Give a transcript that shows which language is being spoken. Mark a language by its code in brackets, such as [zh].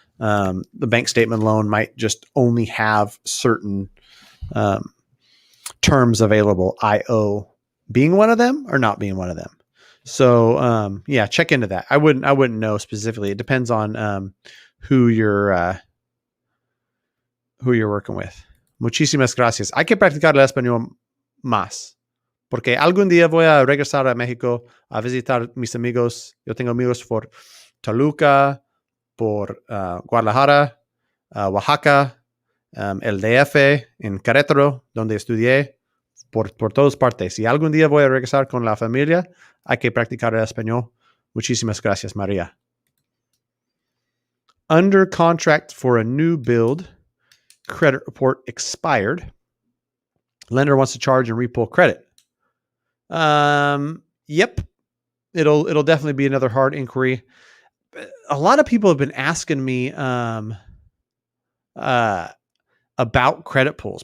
[en] The bank statement loan might just only have certain terms available, IO being one of them or not being one of them. So yeah, check into that. I wouldn't know specifically. It depends on who you're working with. [es] Muchísimas gracias. Hay que practicar el español más. Porque algún día voy a regresar a México a visitar mis amigos. Yo tengo amigos por Toluca, por Guadalajara, Oaxaca, el DF, en Querétaro, donde estudié, por todas partes. Si algún día voy a regresar con la familia, hay que practicar el español. Muchísimas gracias, María. [en] Under contract for a new build. Credit report expired. Lender wants to charge and repull credit. Yep. It'll definitely be another hard inquiry. A lot of people have been asking me about credit pulls.